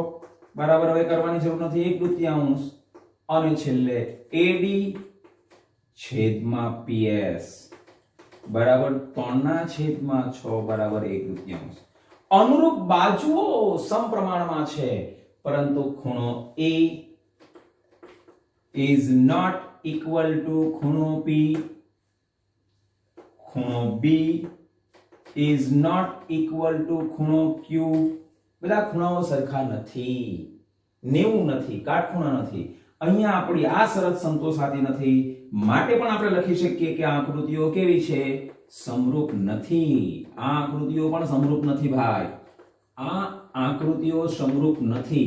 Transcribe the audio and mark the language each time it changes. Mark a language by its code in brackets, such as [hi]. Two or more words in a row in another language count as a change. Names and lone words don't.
[gu] બરાબર, હવે કરવાની જરૂર નથી, 1/2. અને છેલ્લે AD છેદમાં PS બરાબર 3/6 બરાબર 1/2. અનુરૂપ બાજુઓ સમપ્રમાણમાં છે, પરંતુ ખૂણો A [en] is not equal to [gu] ખૂણો P, ખૂણો B [en] is not equal to [gu] ખૂણો Q. બધા ખૂણાઓ સરખા નથી, 90 નથી, કાટખૂણા નથી. અહીંયા આપણી આ શરત સંતોષાતી નથી, માટે પણ આપણે લખી શકીએ કે આ આકૃતિઓ કેવી છે? સમરૂપ નથી. આ આકૃતિઓ પણ સમરૂપ નથી ભાઈ, આ આકૃતિઓ સમરૂપ નથી.